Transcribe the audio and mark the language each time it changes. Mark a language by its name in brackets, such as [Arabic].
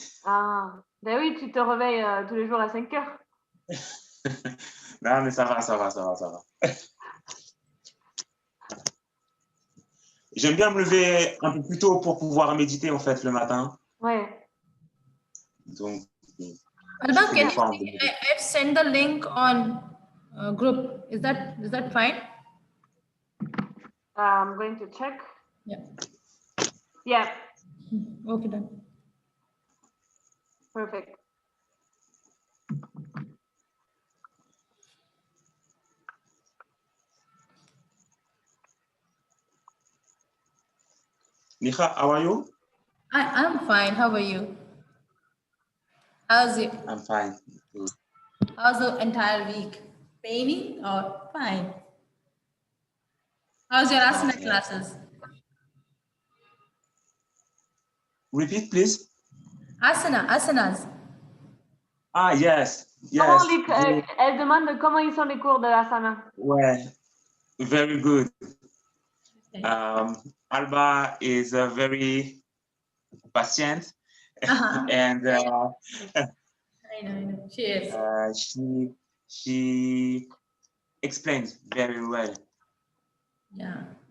[French] Ah, ben oui, tu te réveilles tous les jours à 5 heures. Non, mais ça va. J'aime bien me lever un peu plus tôt pour pouvoir méditer, en fait, le matin. Ouais. Donc, [English] Alba, can you see, I've sent the link on group. Is that fine? I'm going to check. Yeah. Yeah. Okay, done. Perfect. Neha, how are you? I'm fine. How are you? How's it? I'm fine. How's the entire week? Painy or fine? How's your asana classes? Repeat, please. Asanas. Ah, yes. [French] Elle demande comment ils sont les cours de asana. [English] Ouais, very good. Alba is very patient, and I know. She is. She explains very well. Yeah.